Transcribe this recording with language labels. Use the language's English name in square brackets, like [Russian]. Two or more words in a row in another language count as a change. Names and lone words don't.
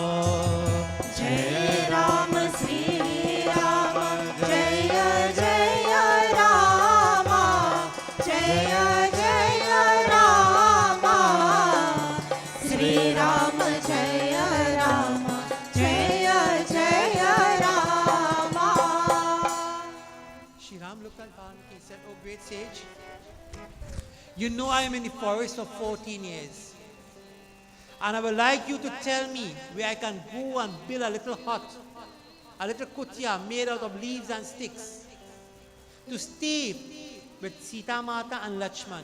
[Hindi] जय राम श्री राम जय जय राम जय जय राम श्री राम जय राम जय जय राम. [English] Shri Ram looked at Valmiki and said, oh great sage, you know I am in the forest for 14 years. And I would like you to tell me where I can go and build a little hut, a little kutia made out of leaves and sticks, to stay with Sita Mata and Lakshman.